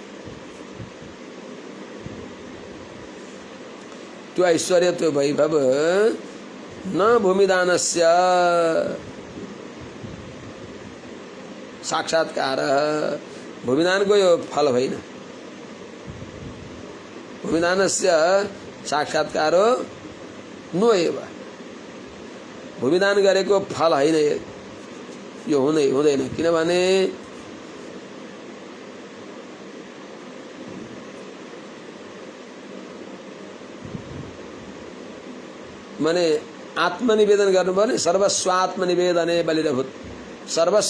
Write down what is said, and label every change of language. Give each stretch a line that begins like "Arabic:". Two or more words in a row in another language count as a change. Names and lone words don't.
Nepali: त्यो ऐश्वर्य त्यो वैभव
Sanskrit: न भूमिदानस्य साक्षात्कार
Nepali: भूमिदानको यो फल होइन।
Sanskrit: भूमिदानस्य साक्षात्कारो नो एव
Nepali: भूमिदान गरेको फल होइन यो हुँदैन। किनभने माने आत्मनिवेदन गर्नुभयो नि
Sanskrit: सर्वस्वात्मनिवेदने बलिरभूत सर्वस्व